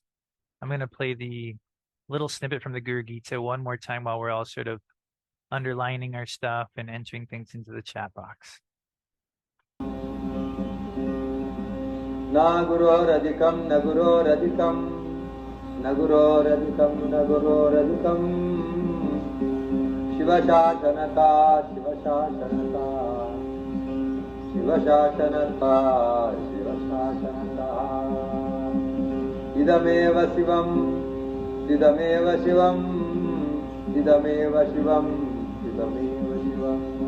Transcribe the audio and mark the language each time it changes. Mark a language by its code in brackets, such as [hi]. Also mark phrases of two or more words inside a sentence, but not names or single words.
[en] I'm going to play the little snippet from the Guru Gita one more time while we're all sort of underlining our stuff and entering things into the chat box. [sa] Na guroradikam, na guroradikam, na guroradikam, na guroradikam. Shiva Shashanata, Shiva Shashanata, Shiva Shashanata, Shiva Shashanata. Idameva Shivam, Idameva Shivam, Idameva Shivam, Idameva Shivam.